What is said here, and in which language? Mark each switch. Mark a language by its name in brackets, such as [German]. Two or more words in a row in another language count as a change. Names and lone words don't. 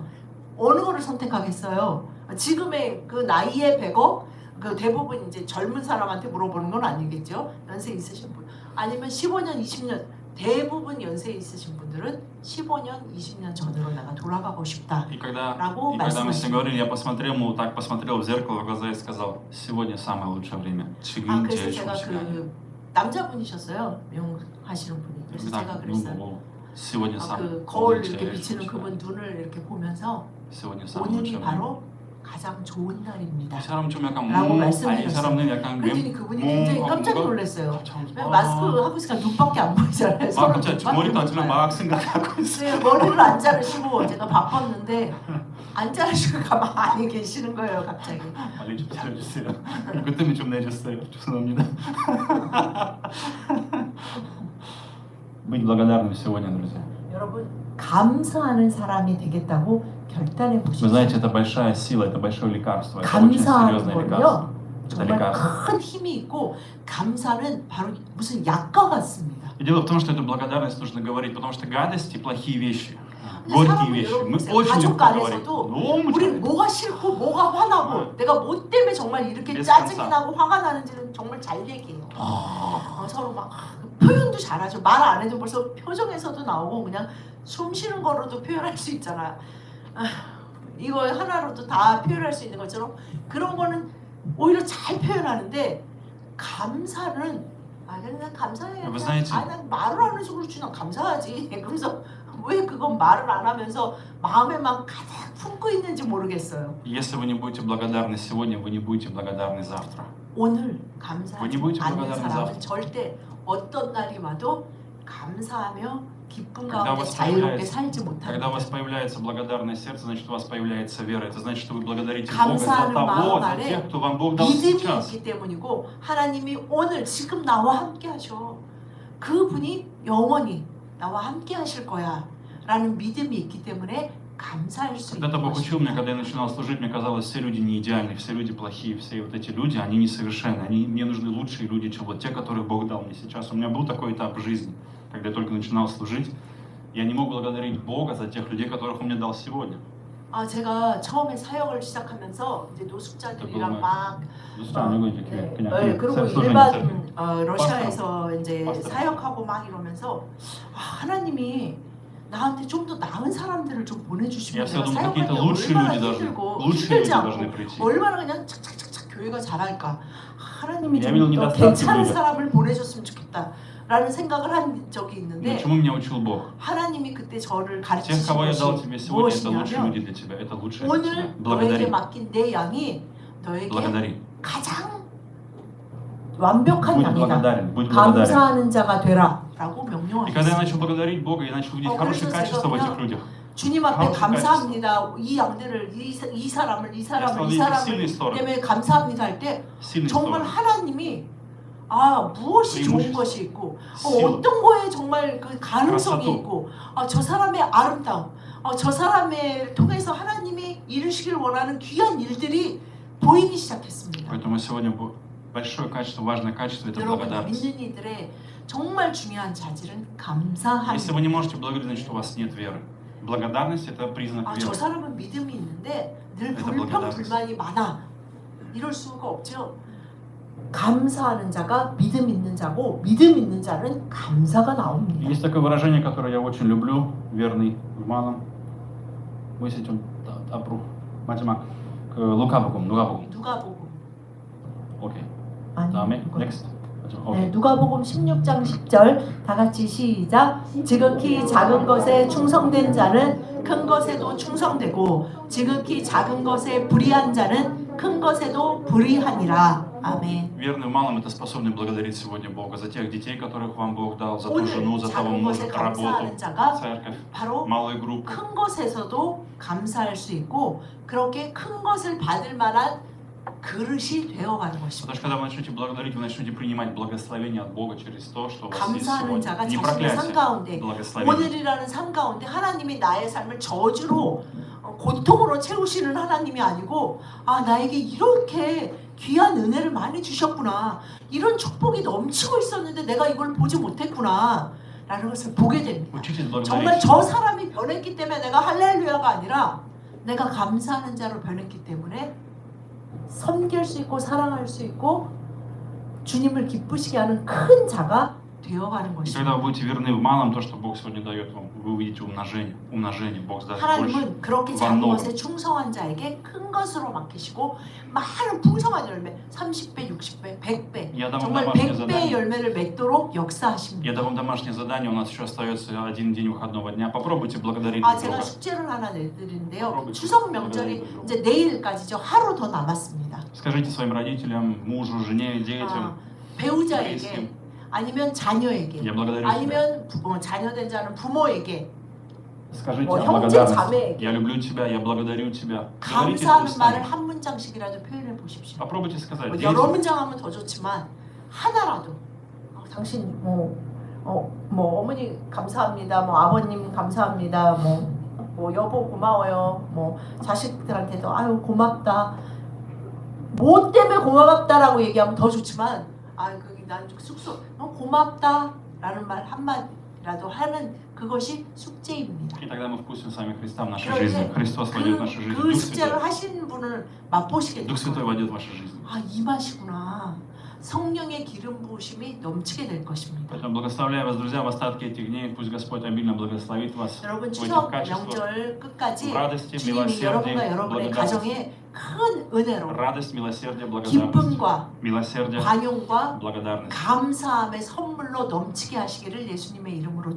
[Korean] 어느 거를 선택하겠어요? 지금의 그 나이에 100억? 그 대부분 이제 젊은 사람한테 물어보는 건 아니겠죠? 연세 있으신 분. 아니면 15년, 20년. 대부분 연세 있으신 분들은 15년, 20년 전으로 내가 돌아가고 싶다. [Russian] И когда [Korean] 라고 [Russian] мы с ним [Korean] 말씀하시죠. [Russian] говорили, я посмотрел ему, так посмотрел в зеркало в глаза и сказал: сегодня самое лучшее время. [Korean] 지금 그래서 제일 제가 좋은 시간이야. 남자분이셨어요. 미용하시는 분이. 그래서 제가 그랬어요. [Russian] сегодня самое [Korean] 그 거울 제일 이렇게 좋은 비치는 시간이야. 그분 눈을 이렇게 보면서 [Russian] сегодня самое [Korean] 오늘이 [Russian] лучшее время. [Korean] 바로 가장 좋은 날입니다. 이 사람 좀 약간 라고 아니 이 말씀하셨어요. 사람은 약간 그랬더니 그분이 굉장히 깜짝 놀랐어요. 아, 마스크 하고 있으니까 눈밖에 안 보이잖아요. 서로 갑자기 눈밖에 머리도 안 못 치면 봐요. 막 생각하고 있어요. 네, 머리를 안 자르시고 제가 바빴는데 안 자르시고 가만히 계시는 거예요. 갑자기. 빨리 좀 잘해주세요. 이것 때문에 좀 내줬어요. 죄송합니다. [Russian] Быть благодарным сегодня, друзья. [Korean] 여러분 감사하는 사람이 되겠다고 결단해 [Russian] Вы [Korean] 보십시오. [Russian] знаете, это большая сила, это большое лекарство, это очень [Korean] 감사하는 [Russian] серьезное лекарство. [Korean] 거는요 [Russian] Это [Korean] 정말 [Russian] лекарство. [Korean] 큰 힘이 있고 감사는 바로 무슨 약과 같습니다. [Russian] И дело в том, что эту благодарность нужно говорить, потому что гадости, плохие вещи, [Korean] 근데 [Russian] горькие [Korean] 사람은 [Russian] вещи, [Korean] 여러분 [Russian] мы [Korean] 보세요. [Russian] очень [Korean] 가족 [Russian] легко говорим. [Korean] 간에서도 너무 우리 잘해. 뭐가 싫고 뭐가 화나고 내가 뭐 때문에 정말 이렇게 [Russian] без [Korean] 짜증이 [Russian] конца. [Korean] 나고 화가 나는지는 정말 잘 얘기해요. 서로 막 표현도 잘하죠. 말 안 해도 벌써 표정에서도 나오고 그냥 숨 쉬는 거로도 표현할 수 있잖아요. 이거 하나로도 다 표현할 수 있는 것처럼 그런 거는 오히려 잘 표현하는데 감사는 그냥 감사해. [Russian] Вы знаете, [Korean] 난 말을 안 해서 그렇지 난 감사하지. 그래서 왜 그건 말을 안 하면서 마음에만 가득 품고 있는지 모르겠어요. [Russian] если вы не будете благодарны сегодня, вы не будете благодарны завтра. [Korean] 오늘 [Russian] Вы [Korean] 감사하지 [Russian] не будете [Korean] 않는 [Russian] благодарны [Korean] 사람은 [Russian] завтра. [Korean] 절대 어떤 날이 와도 감사하며 기쁨 [Russian] Когда у [Korean] 가운데 [Russian] вас [Korean] 자유롭게 [Russian] появляется, [Korean] 살지 [Russian] когда у [Korean] 못합니다. [Russian] вас появляется благодарное сердце, значит у вас появляется вера. Это значит, что вы благодарите Бога [Korean] 감사하는 [Russian] за того, [Korean] 마음 [Russian] за [Korean] 안에 [Russian] тех, кто вам Бог дал [Korean] 믿음이 [Russian] сейчас. [Korean] 있기 때문이고 하나님이 오늘 지금 나와 함께 하셔. 그분이 영원히 나와 함께 하실 거야 라는 믿음이 있기 때문에 감사할 수 있는 [Russian] Когда-то Бог учил меня, [Korean] 것입니다. [Russian] когда я начинал служить, мне казалось, все люди не идеальны, все люди плохие, все вот эти люди, они несовершенны. Мне нужны лучшие люди, чем вот те, которых Бог дал мне сейчас. У меня был такой этап в жизни, когда я только начинал служить. Я не мог благодарить Бога за тех людей, которых Он мне дал сегодня. [Korean] 제가 처음에 사역을 시작하면서 이제 노숙자들이랑 막 그리고 [Russian] служение [Korean] 일반 [Russian] церкви. [Korean] 러시아에서 이제 파스터. 사역하고 막 이러면서 하나님이 나한테 좀 더 나은 사람들을 좀 [Russian] Я [Korean] 보내주시면 [Russian] всегда [Korean] 내가 [Russian] думал, какие-то [Korean] 사역할 때 [Russian] лучшие [Korean] 얼마나 [Russian] люди должны, [Korean] 힘들고 [Russian] лучшие [Korean] 힘들지 [Russian] люди должны [Korean] 않고 [Russian] прийти. [Korean] 얼마나 그냥 착착착착 교회가 잘할까. 하나님이 [Russian] Я видел [Korean] 좀 더 [Russian] недостатки в [Korean] 괜찮은 [Russian] людях. [Korean] 사람을 보내줬으면 좋겠다 라는 생각을 한 적이 [Russian] Но [Korean] 있는데 [Russian] чему меня учил Бог? [Korean] 하나님이 그때 저를 [Russian] Тех, кого я [Korean] 가르치신 [Russian] дал [Korean] 것이 [Russian] тебе сегодня, это лучшие [Korean] 무엇이냐면 [Russian] люди для тебя, это лучшие для тебя. [Korean] 오늘 너에게 [Russian] Благодари, [Korean] 맡긴 내 양이 너에게 [Russian] благодари. [Korean] 가장 완벽한 [Russian] Будь [Korean] 양이다. [Russian] благодарен, будь благодарен. [Korean] 감사하는 자가 되라 라고 [Russian] И когда я [Korean] 명령하셨습니다. [Russian] начал благодарить Бога, я начал видеть хорошие [Korean] 그래서 [Russian] качества в [Korean] 제가 [Russian] этих людях. [Korean] 주님 앞에 [Russian] хорошие [Korean] 감사합니다. 이 양들을 이 사람을 이 [Russian] Я стал [Korean] 사람을 이 [Russian] видеть [Korean] 사람을 [Russian] сильные стороны. [Korean] 때문에 감사합니다 할 때 [Russian] Сильные [Korean] 정말 [Russian] стороны. [Korean] 하나님이 무엇이 좋은 [Russian] преимущество. [Korean] 것이 있고 [Russian] Сила. [Korean] 어떤 거에 정말 그 가능성이 [Russian] красоту. [Korean] 있고 저 사람의 아름다움 저 사람을 통해서 하나님이 이루시길 원하는 귀한 일들이 보이기 시작했습니다. [Russian] Поэтому сегодня большое качество, важное качество – это [Korean] 여러분 [Russian] благодарность. [Korean] 믿는 이들의 정말 중요한 자질은 [Russian] Если [Korean] 감사함입니다. [Russian] вы не можете благодарить, значит, у вас нет веры. Благодарность – это признак [Korean] 저 [Russian] веры. [Korean] 사람은 믿음이 있는데 늘 [Russian] Это [Korean] 불평 [Russian] благодарность. [Korean] 불만이 많아. 이럴 수가 없죠. 감사하는 자가 믿음 있는 자고 믿음 있는 자는 감사가 나옵니다. [Russian] Есть такое выражение, которое я очень люблю, верный в малом. Мы сейчас [Korean] 앞으로 마지막 그 누가복음. 누가복음. 오케이. 아니, 다음에 누가- next. 마지막. 네, 오케이. 누가복음 16장 10절 다 같이 시작. 지극히 작은 것에 충성된 자는 큰 것에도 충성되고 지극히 작은 것에 불의한 자는 큰 것에도 불의하니라. 아멘. [Russian] Верный в малом — это способный благодарить сегодня Бога за тех детей, которых вам Бог дал, за ту [Korean] 오늘 [Russian] жену, за того [Korean] 작은 [Russian] мужа, [Korean] 것에 [Russian] работу, [Korean] 감사하는 자가 [Russian] церковь, [Korean] 바로 [Russian] малые группы. [Korean] 큰 것에서도 감사할 수 있고 그렇게 큰 것을 받을 만한 그릇이 되어가는 것입니다. [Russian] Потому что когда вы начнете благодарить, вы начнете принимать благословение от Бога через то, что у вас есть [Korean] 감사하는 자가 [Russian] сегодня. Не [Korean] 자신의 삶 [Russian] проклятие, [Korean] 가운데 [Russian] благословение. [Korean] 오늘이라는 삶 가운데 하나님이 나의 삶을 저주로 고통으로 채우시는 하나님이 아니고 아 나에게 이렇게 귀한 은혜를 많이 주셨구나 이런 축복이 넘치고 있었는데 내가 이걸 보지 못했구나 라는 것을 보게 됩니다. [Russian] Учитесь [Korean] 정말 [Russian] благодарить. [Korean] 저 사람이 변했기 때문에 내가 할렐루야가 아니라 내가 감사하는 자로 변했기 때문에 섬길 수 있고 사랑할 수 있고 주님을 기쁘시게 하는 큰 자가 되어가는 [Russian] И [Korean] 것입니다. [Russian] когда вы будете верны в малом, то, что Бог сегодня дает вам, вы увидите умножение. Бог даст больше. [Korean] 하나님은 그렇게 작은 완노로. 것에 충성한 자에게 큰 것으로 맡기시고 많은 풍성한 열매 30배, 60배, 100배 [Russian] Я дам вам [Korean] 정말 [Russian] домашнее [Korean] 100배의 [Russian] задание. [Korean] 열매를 맺도록 [Russian] Я [Korean] 역사하십니다. [Russian] дам вам домашнее задание, у нас еще остается один день выходного дня. Попробуйте благодарить [Korean] 아 [Russian] друг [Korean] 제가 [Russian] друга. [Korean] 숙제를 하나 내드리는데요. [Russian] попробуйте [Korean] 추석 [Russian] благодарить [Korean] 명절이 [Russian] друг друга. [Korean] 이제 내일까지죠. 하루 더 남았습니다. [Russian] Скажите своим родителям, мужу, жене, [Korean] 아, [Russian] детям, [Korean] 배우자에게 [Russian] близким, [Korean] 아니면 자녀에게 [Russian] я благодарю тебя. [Korean] 아니면 자녀된 자는 부모에게 [Russian] Скажите [Korean] 뭐 [Russian] о [Korean] 형제 [Russian] благодарности. [Korean] 자매에게 [Russian] Я люблю тебя, я благодарю тебя. Говорите это [Korean] 감사하는 [Russian] устами. [Korean] 말을 한 문장씩이라도 표현해 보십시오. [Russian] Попробуйте сказать. [Korean] 뭐 [Russian] Дети, [Korean] 여러 문장 하면 더 좋지만 하나라도 당신 뭐 어머니 감사합니다. 뭐 아버님 감사합니다. 뭐 여보 고마워요. 뭐 자식들한테도 아유 고맙다. 뭐 때문에 고맙다라고 얘기하면 더 좋지만 난 숙소 고맙다라는 말 한마디라도 하는 그것이 숙제입니다. [Russian] И тогда мы впустим с вами Христа в нашу [Korean] 그런데 [Russian] жизнь. Христос войдет в нашу жизнь. [Korean] 그 [Russian] Дух [Korean] 숙제를 [Russian] Святой. [Korean] 하시는 분을 맛보시게 될 [Russian] Дух Святой [Korean] 거예요. [Russian] войдет в вашу жизнь. [Korean] 아, 이 맛이구나. 성령의 기름 부으심이 넘치게 될 것입니다. [Russian] Поэтому благословляю вас, друзья, в остатке этих дней. Пусть Господь обильно благословит вас [Korean] 여러분 [Russian] в этих [Korean] 추석 [Russian] качествах. [Korean] 명절 끝까지 [Russian] В радости, [Korean] 주님이 여러분과 [Russian] милосердии, [Korean] 여러분의 [Russian] благодати. [Korean] 가정에 큰 은혜로 [Russian] Радость, милосердие, благодарность. [Korean] 기쁨과 [Russian] Милосердие, [Korean] 관용과 [Russian] благодарность. [Korean] 감사함의 선물로 넘치게 하시기를 예수님의 이름으로